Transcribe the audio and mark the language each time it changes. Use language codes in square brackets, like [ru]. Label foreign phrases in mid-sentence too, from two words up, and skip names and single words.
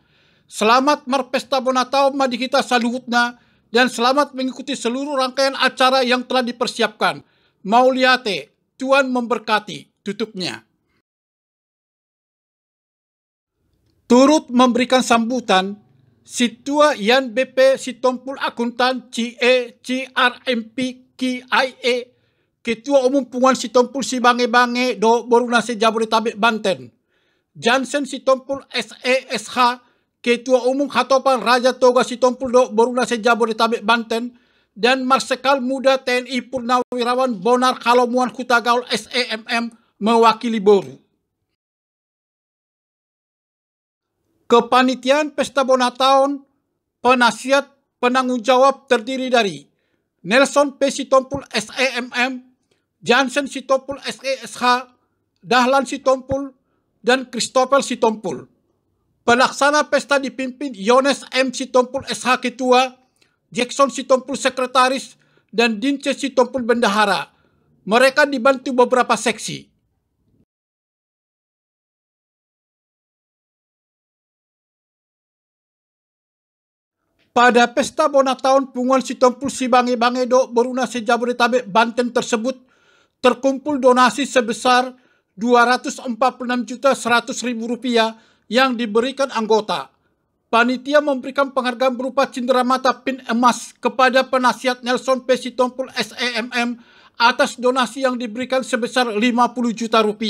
[id] Selamat [bbc] Marpesta Bonataul Madihita Saluhutna [id] dan selamat mengikuti seluruh rangkaian acara yang telah dipersiapkan. Mauliate, Tuhan memberkati, tutupnya. Turut memberikan sambutan, Situa Yan BP Sitompul Akuntan CE CRMP KIA, Ketua Umum Punguan Sitompul Sibange-Bange Do Boruna Sejabodetabek Banten, Jansen Sitompul SESH, Ketua Umum Hatopan Raja Toga Sitompul Do Boruna Sejabodetabek Banten, dan Marsikal Muda TNI Purnawirawan Bonar Kalomuan Hutagaul SEMM mewakili Boru. Kepanitiaan Pesta Bonataul, penasihat penanggung jawab terdiri dari Nelson P. Sitompul SEMM, Jansen Sitompul SESH, Dahlan Sitompul, dan Christopher Sitompul. Pelaksana pesta dipimpin Yones M. Sitompul SH Ketua, Jackson Sitompul Sekretaris, dan Dince Sitompul Bendahara. Mereka dibantu beberapa seksi. Pada Pesta Bonataul Punguan Sitompul Sibange-Bange Do Boruna Sejabodetabek Banten tersebut terkumpul donasi sebesar Rp246.100.000 yang diberikan anggota. Panitia memberikan penghargaan berupa cenderamata pin emas kepada penasihat Nelson P. Sitompul SEMM atas donasi yang diberikan sebesar Rp50 juta.